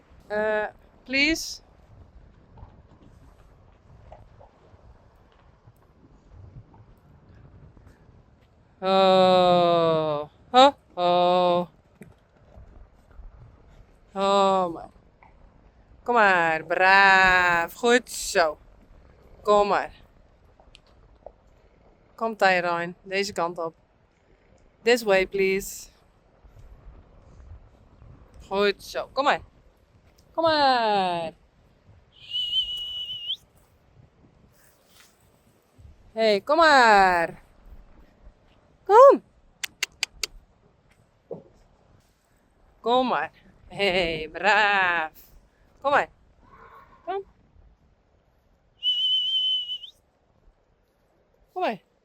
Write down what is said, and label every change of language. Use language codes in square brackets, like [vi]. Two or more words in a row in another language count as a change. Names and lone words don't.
[en] Please. Oh. [nl] Oh, oh. Oh, maar. Kom maar, braaf. Goed zo. Kom maar. Kom, Teije Rein. Deze kant op. [en] This way, please. [nl] Goed zo. Kom maar. Kom maar. Hey, kom maar. Kom. Kom maar. Hey, braaf. Kom maar. Kom. Kom maar.